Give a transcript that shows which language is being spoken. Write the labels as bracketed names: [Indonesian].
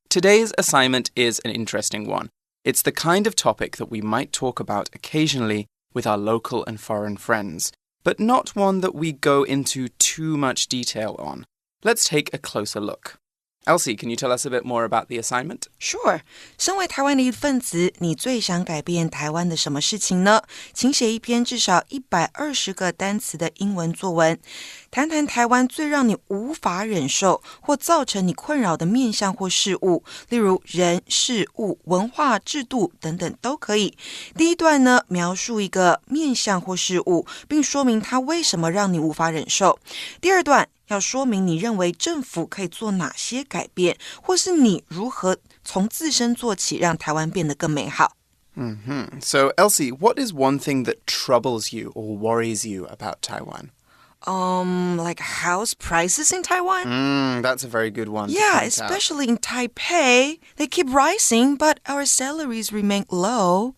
[English] Today's assignment is an interesting one. It's the kind of topic that we might talk about occasionally with our local and foreign friends, but not one that we go into too much detail on. Let's take a closer look. Elsie, can you tell us a bit more about the assignment? Sure. [Chinese] 身为台湾的一份子，你最想改变台湾的什么事情呢？请写一篇至少120个单词的英文作文，谈谈台湾最让你无法忍受或造成你困扰的面向或事物，例如人、事物、文化、制度等等都可以。第一段呢，描述一个面向或事物，并说明它为什么让你无法忍受。第二段要说明你认为政府可以做哪些改变，或是你如何从自身做起，让台湾变得更美好。 [English] So, Elsie, what is one thing that troubles you or worries you about Taiwan? Like house prices in Taiwan? That's a very good one. Yeah, especially in Taipei. They keep rising, but our salaries remain low.